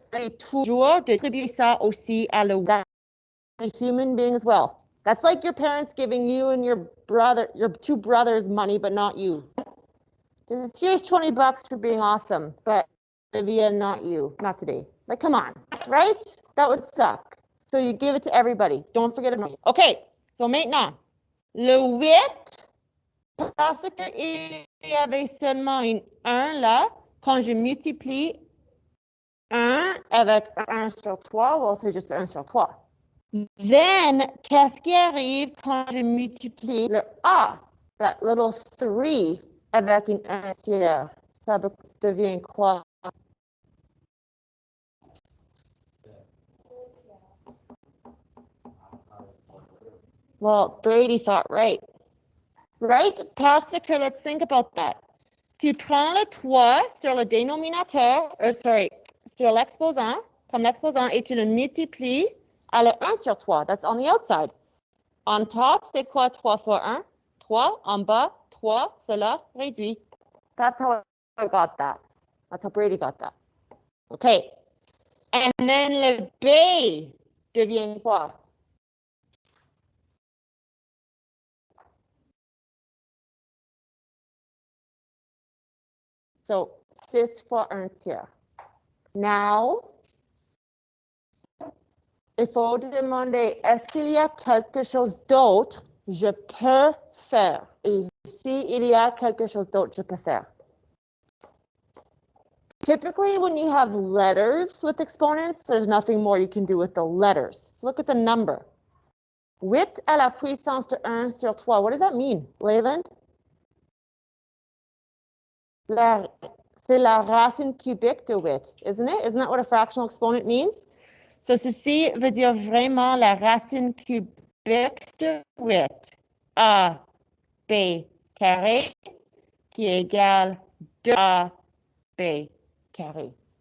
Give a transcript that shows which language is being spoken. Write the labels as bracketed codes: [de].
[fr] Et toujours distribuer ça aussi à le [en] a human being as well. That's like your parents giving you and your two brothers money, but not you. Here's 20 bucks for being awesome, but Olivia, not you, not today. Like, come on, right? That would suck. So you give it to everybody. Don't forget about me. [fr] Okay, so maintenant, le 8, parce qu'il y avait seulement une 1 là, quand je multiplie 1 avec 1 sur 3, well, c'est juste 1 sur 3. Then, qu'est-ce qui arrive quand je multiplie le A, [en] that little 3 [fr] avec une 1 tiers. Ça devient quoi? [en] Well, Brady thought right. Right? [fr] Parce que, [en] let's think about that. [fr] Tu prends le 3 sur le dénominateur, sur l'exposant, comme l'exposant, et tu le multiplies à le 1 sur 3. [en] That's on the outside. On top, [fr] c'est quoi 3 fois 1? 3. En bas, 3. Cela réduit. [en] That's how I got that. That's how Brady got that. [fr] Okay. [en] And then [fr] le B devient quoi? So, 6 fois 1 tiers. Now, il faut demander, est-ce qu'il y a quelque chose d'autre que je peux faire? Et s'il y a quelque chose d'autre, je peux faire. [en] Typically, when you have letters with exponents, there's nothing more you can do with the letters. So look at the number. [fr] 8 à la puissance de 1 sur 3. [en] What does that mean, [fr] Leyland? C'est la racine cubique de 8, [en] isn't it? Isn't that what a fractional exponent means? [fr] So, ceci veut dire vraiment la racine cubique de 8. A, B carré, qui est égal 2A, B carré.